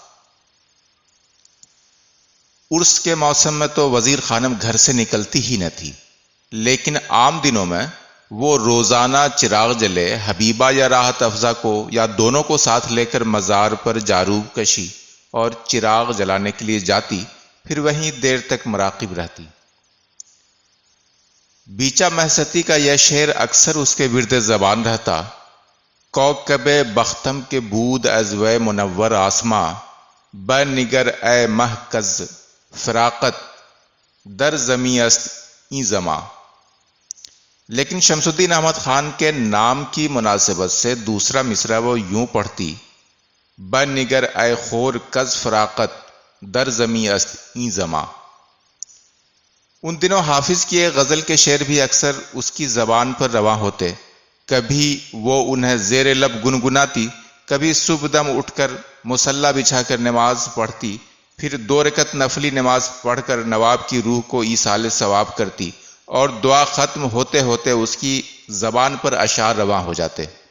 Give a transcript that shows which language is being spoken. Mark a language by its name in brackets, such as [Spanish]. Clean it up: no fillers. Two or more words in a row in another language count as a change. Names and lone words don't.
[Urdu] عرس کے موسم میں تو وزیر خانم گھر سے نکلتی ہی نہ تھی، لیکن عام دنوں میں وہ روزانہ چراغ جلے حبیبہ یا راحت افزا کو یا دونوں کو ساتھ لے کر مزار پر جاروب کشی اور چراغ جلانے کے لیے جاتی، پھر وہیں دیر تک مراقب رہتی۔ بیچا محستی کا یہ شعر اکثر اس کے ورد زبان رہتا: [Persian] کوکب بختم کے بود از وے منور آسماں، بہ نگر اے مہ کز فراقت در زمیں است این زماں۔ [Urdu] لیکن شمس الدین احمد خان کے نام کی مناسبت سے دوسرا مصرع وہ یوں پڑھتی: [Persian] بہ نگر اے خور کز فراقت در زمیں است این زماں۔ [Urdu] ان دنوں حافظ کی ایک غزل کے شعر بھی اکثر اس کی زبان پر رواں ہوتے، کبھی وہ انہیں زیر لب گنگناتی، کبھی صبح دم اٹھ کر مصلی بچھا کر نماز پڑھتی، پھر 2 رکعت نفلی نماز پڑھ کر نواب کی روح کو ایصال ثواب کرتی، اور دعا ختم ہوتے ہوتے اس کی زبان پر اشعار رواں ہو جاتے۔